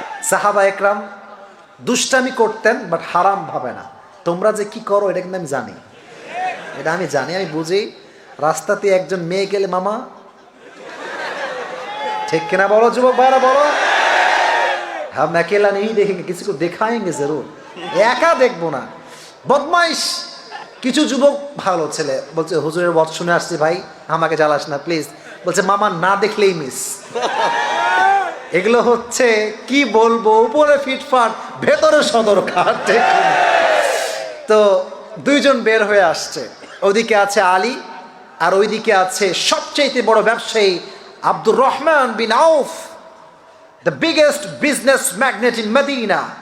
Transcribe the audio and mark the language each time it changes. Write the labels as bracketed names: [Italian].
[Bangla] সাহাবা একরাম দুষ্টামি করতেন, বাট হারাম ভাবে না। তোমরা যে কি করো এটা কিন্তু আমি জানি, এটা আমি জানি, আমি বুঝি। রাস্তাতে একজন মেয়ে গেলে মামা, ঠিক কিনা বলো যুবক ভাইরা বলো? [Hindi] हम अकेला नहीं देखेंगे, किसी को दिखाएंगे जरूर, [Bangla] একা দেখবো না। বদমাইশ কিছু যুবক, ভালো ছেলে, বলছে হুজুরের ওয়াজ শুনে আসছি ভাই, আমাকে জ্বালাস না প্লিজ। বলছে মামা না দেখলেই মিস। এগুলো হচ্ছে কি বলবো, উপরে ফিটফাট, ভেতরে সদরকার। ঠিক তো দুইজন বের হয়ে আসছে, ওদিকে আছে আলী, আর ওইদিকে আছে সবচেয়ে বড় ব্যবসায়ী আব্দুর রহমান বিন আউফ, [English] The biggest business magnate in Medina.